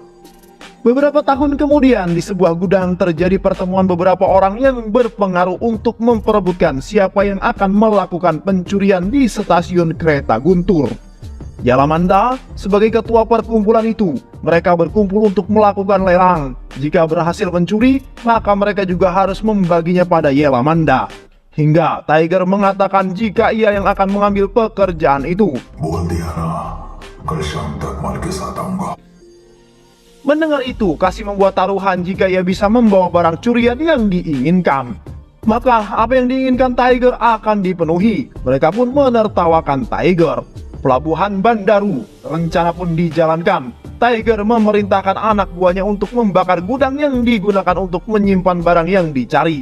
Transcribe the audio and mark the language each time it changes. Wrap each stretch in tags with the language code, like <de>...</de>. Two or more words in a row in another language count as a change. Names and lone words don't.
<id>Beberapa tahun kemudian di sebuah gudang terjadi pertemuan beberapa orang yang berpengaruh untuk memperebutkan siapa yang akan melakukan pencurian di stasiun kereta Guntur. Yelamanda sebagai ketua perkumpulan itu, mereka berkumpul untuk melakukan lelang. Jika berhasil mencuri, maka mereka juga harus membaginya pada Yelamanda. Hingga Tiger mengatakan jika ia yang akan mengambil pekerjaan itu.</id> <hi>बोल दिया ना, कल शाम तक माल के साथ आऊंगा.</hi> <id>Mendengar itu, Kasih membuat taruhan jika ia bisa membawa barang curian yang diinginkan. Maka apa yang diinginkan Tiger akan dipenuhi. Mereka pun menertawakan Tiger. Pelabuhan Bandaru, rencana pun dijalankan. Tiger memerintahkan anak buahnya untuk membakar gudang yang digunakan untuk menyimpan barang yang dicari.</id>